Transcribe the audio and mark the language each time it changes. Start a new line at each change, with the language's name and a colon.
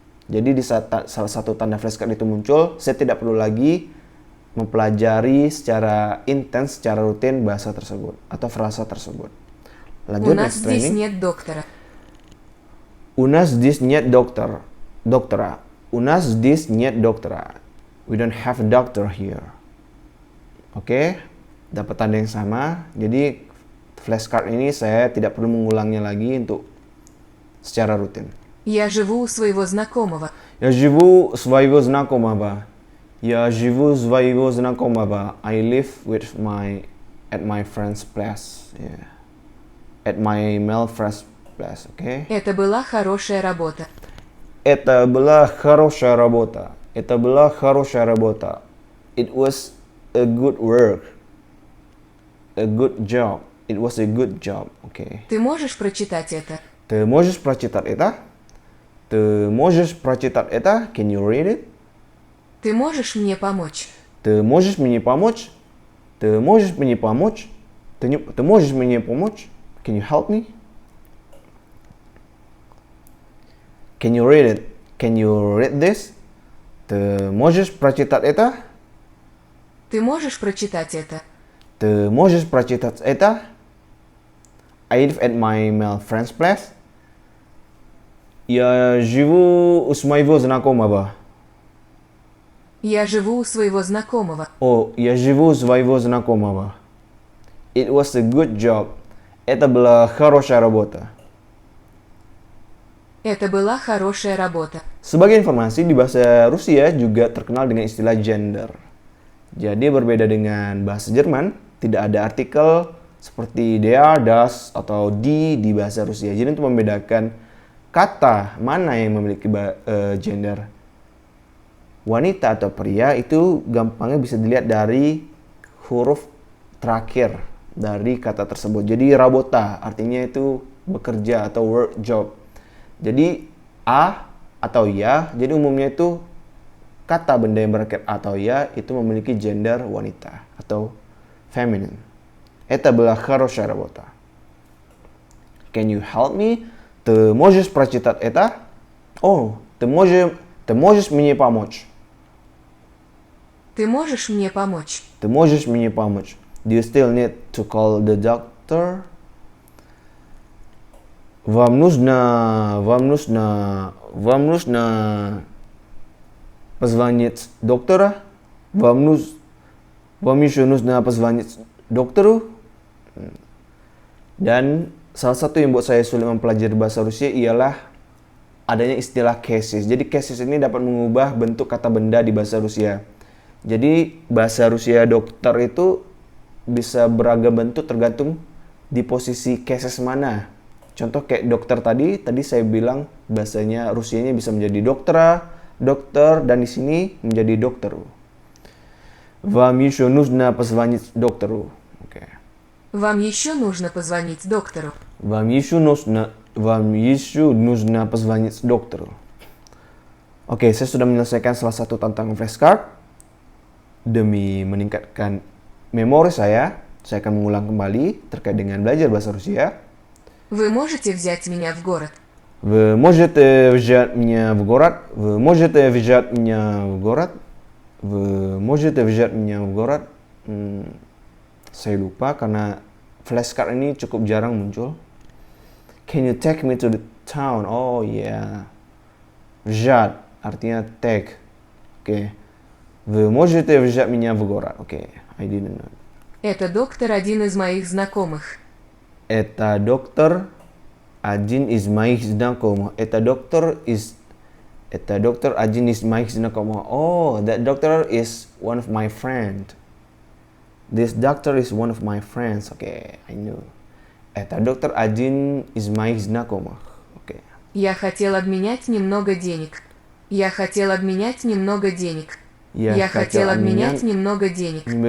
Indonesian: Jadi di saat salah satu tanda flashcard itu muncul, saya tidak perlu lagi mempelajari secara intens, secara rutin bahasa tersebut atau frasa tersebut.
Russian: У
Indonesian: Lanjut
Russian: нас
English: next
Russian: здесь
English: training.
Russian: нет доктора. У нас здесь нет доктора. У нас здесь нет доктора.
English: We don't have a doctor here.
Indonesian: Oke, dapat tanda yang sama. Jadi flashcard ini saya tidak perlu mengulangnya lagi untuk secara rutin.
Russian: Я живу у своего знакомого. Я живу у своего знакомого. Я живу у своего знакомого.
English: I live at my friend's place. Yeah. At my male friend's place. Okay.
Russian: Это была хорошая работа. Это была хорошая работа. Это была хорошая работа.
English: It was a good work. A good job. It was a good job. Okay.
Russian: Ты можешь прочитать это? Ты можешь прочитать это? Ты можешь прочитать это?
English: Can you read it?
Russian: Ты можешь мне помочь? Ты можешь мне помочь? Ты можешь мне помочь? Ты можешь мне помочь?
English: Can you help me? Can you read it? Can you read this?
Russian: Ты можешь прочитать это? Ты можешь прочитать это? Ты можешь прочитать это?
English: I live at my male friend's place.
Russian: Я живу у своего знакомого. Я живу у своего знакомого. Oh, я живу у своего знакомого.
English: It was a good job.
Russian: Это была хорошая работа. Это была хорошая работа.
Indonesian: Sebagai informasi, di bahasa Rusia juga terkenal dengan istilah gender. Jadi berbeda dengan bahasa Jerman, tidak ada artikel seperti der, das, atau di bahasa Rusia. Jadi untuk membedakan kata mana yang memiliki gender wanita atau pria itu gampangnya bisa dilihat dari huruf terakhir dari kata tersebut. Jadi rabota artinya itu bekerja atau work job. Jadi a atau ya, jadi umumnya itu kata benda yang berakhir atau ya itu memiliki gender wanita atau feminine.
Russian: Это была хорошая работа.
English: Can you help me?
Russian: Ты можешь прочитать это? О, ты можешь мне помочь? Ты можешь мне помочь? Ты можешь мне помочь?
English: Do you still need to call the doctor?
Russian: Вам нужно позвонить доктора? Вам еще нужно позвонить доктору?
Indonesian: Dan salah satu yang buat saya sulit mempelajari bahasa Rusia ialah adanya istilah cases. Jadi cases ini dapat mengubah bentuk kata benda di bahasa Rusia. Jadi bahasa Rusia dokter itu bisa beragam bentuk tergantung di posisi cases mana. Contoh kayak dokter tadi saya bilang bahasanya Rusianya bisa menjadi dokter, dan di sini menjadi dokter.
Russian: Вам еще нужно позвонить доктору.
Indonesian: Oke.
Russian: Вам еще нужно позвонить доктору. Вам еще нужно позвонить доктору.
Indonesian: Oke, saya sudah menyelesaikan salah satu tantangan flashcard. Demi meningkatkan memori saya akan mengulang kembali terkait dengan belajar bahasa Rusia.
Russian: Вы можете взять меня в город? Вы можете взять меня в город? Вы можете взять меня в город? Вы можете взять меня в город?
Indonesian: Saya lupa karena flashcard ini cukup jarang muncul.
English: Can you take me to the town? Oh yeah.
Indonesian: Взять artinya take. Oke.
Russian: Вы можете взять меня в город?
English: Oke, I didn't know.
Russian: Это доктор один из моих знакомых. Это доктор один из моих знакомых. Это доктор один из моих знакомых.
English: Oh, that doctor is one of my friend. This doctor is one of my friends. Okay, I know. Это доктор один из моих знакомых. Okay.
Russian: Я хотел обменять немного денег. Я хотел обменять немного денег. Я хотел обменять немного денег.